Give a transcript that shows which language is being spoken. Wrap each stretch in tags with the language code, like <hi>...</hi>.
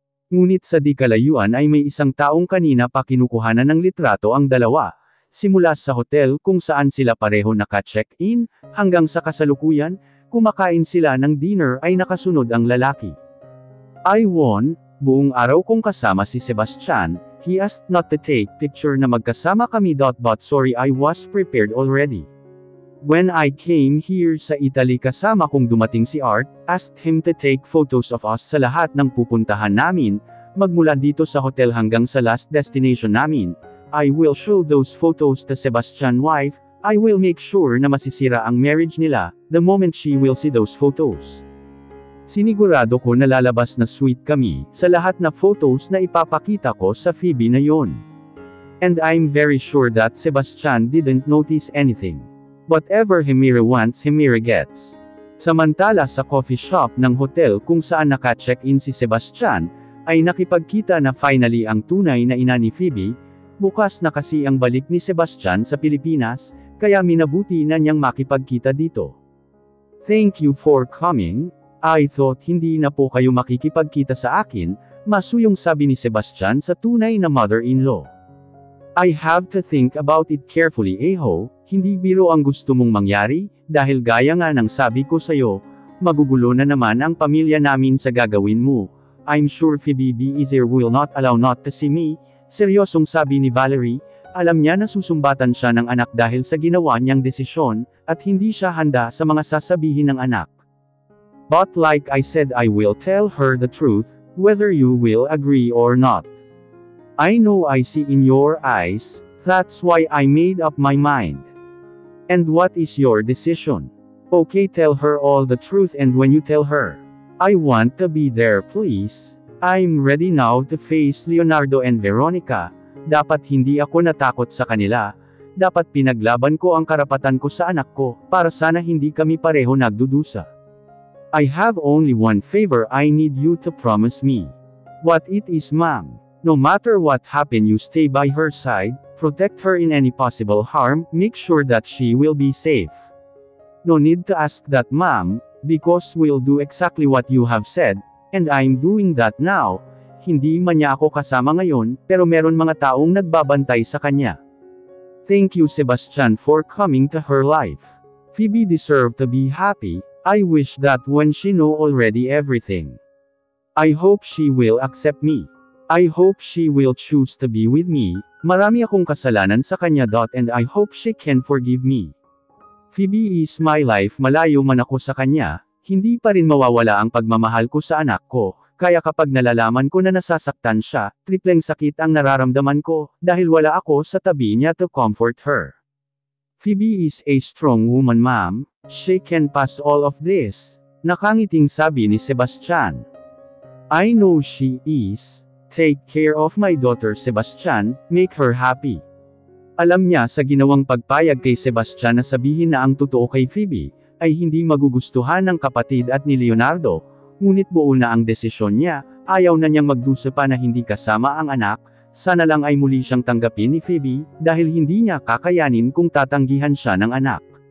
<tl>Ngunit sa di kalayuan ay may isang taong kanina pa kinukuhanan ng litrato ang dalawa, simula sa hotel kung saan sila pareho naka-check-in, hanggang sa kasalukuyan, kumakain sila ng dinner ay nakasunod ang lalaki.</tl> <en>I won,</en> <tl>buong araw kong kasama si Sebastian.</tl> <en>He asked not to take picture</en> <tl>na magkasama kami.</tl> <en>But sorry, I was prepared already. When I came here sa Italy kasama kong dumating si Art, asked him to take photos of us sa lahat ng pupuntahan namin, magmula dito sa hotel hanggang sa last destination namin. I will show those photos to Sebastian's wife, I will make sure</en> <tl>na masisira ang marriage nila,</tl> <en>the moment she will see those photos.</en> <tl>Sinigurado ko na lalabas na sweet kami, sa lahat na photos na ipapakita ko sa Phoebe na yon.</tl> <en>And I'm very sure that Sebastian didn't notice anything. Whatever Hemira wants, Hemira gets.</en> <tl>Samantala sa coffee shop ng hotel kung saan naka-check-in si Sebastian, ay nakipagkita na finally ang tunay na ina ni Phoebe, bukas na kasi ang balik ni Sebastian sa Pilipinas, kaya minabuti na niyang makipagkita dito.</tl> <en>Thank you for coming. I thought</en> <tl>hindi na po kayo makikipagkita sa akin, masuyong sabi ni Sebastian sa tunay na mother-in-law.</tl> <en>I have to think about it carefully</en> <tl>hindi biro ang gusto mong mangyari, dahil gaya nga ng sabi ko sayo, magugulo na naman ang pamilya namin sa gagawin mo.</tl> <en>I'm sure Phoebe Easier will not allow not to see me,</en> <tl>seryosong sabi ni Valerie, alam niya na susumbatan siya ng anak dahil sa ginawa niyang desisyon, at hindi siya handa sa mga sasabihin ng anak.</tl> <en>But like I said, I will tell her the truth, whether you will agree or not. I know I see in your eyes, that's why I made up my mind. And what is your decision? Okay, tell her all the truth, and when you tell her, I want to be there please. I'm ready now to face Leonardo and Veronica.</en> <tl>Dapat hindi ako natakot sa kanila. Dapat pinaglaban ko ang karapatan ko sa anak ko, para sana hindi kami pareho nagdudusa.</tl> <en>I have only one favor I need you to promise me. What it is, ma'am? No matter what happen, you stay by her side, protect her in any possible harm, make sure that she will be safe. No need to ask that, ma'am, because we'll do exactly what you have said, and I'm doing that now.</en> <tl>Hindi man niya ako kasama ngayon, pero meron mga taong nagbabantay sa kanya.</tl> <en>Thank you, Sebastian, for coming to her life. Phoebe deserved to be happy. I wish that when she know already everything. I hope she will accept me. I hope she will choose to be with me.</en> <tl>Marami akong kasalanan sa kanya.</tl> <en>And I hope she can forgive me. Phoebe is my life.</en> <tl>Malayo man ako sa kanya, Hindi pa rin mawawala ang pagmamahal ko sa anak ko, kaya kapag nalalaman ko na nasasaktan siya, tripleng sakit ang nararamdaman ko, dahil wala ako sa tabi niya</tl> <en>to comfort her. Phoebe is a strong woman, ma'am. She can pass all of this.</en> <tl>Nakangiting sabi ni Sebastian.</tl> <en>I know she is. Take care of my daughter, Sebastian, make her happy.</en> <tl>Alam niya sa ginawang pagpayag kay Sebastian na sabihin na ang totoo kay Phoebe, ay hindi magugustuhan ng kapatid at ni Leonardo, ngunit buo na ang desisyon niya, ayaw na niyang magdusa pa na hindi kasama ang anak, sana lang ay muli siyang tanggapin ni Phoebe, dahil hindi niya kakayanin kung tatanggihan siya ng anak.</tl>